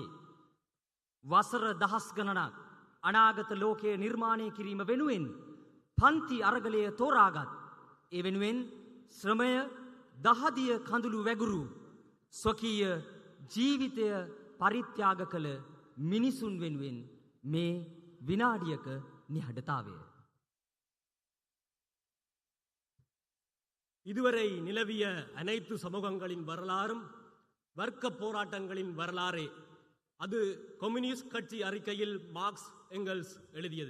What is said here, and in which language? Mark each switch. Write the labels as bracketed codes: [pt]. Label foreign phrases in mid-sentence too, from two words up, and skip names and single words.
[si] වසර දහස් ගණනක් අනාගත ලෝකයේ නිර්මාණය කිරීම වෙනුවෙන් පන්ති අරගලය තෝරාගත්. ඒ වෙනුවෙන් ශ්‍රමය දහදිය කඳුළු වැගුරු ස්වකීය ජීවිතය පරිත්‍යාග කළ මිනිසුන් වෙනුවෙන් මේ විනාඩියක නිහඬතාවය. [ta] இதுவரை நிலவிய அனைத்து சமூகங்களின் வரலாறும் வர்க்க போராட்டங்களின் வரலாறே. அது கம்யூனிஸ்ட் கட்சி அறிக்கையில் மார்க்ஸ் எங்கெல்ஸ் எழுதியது.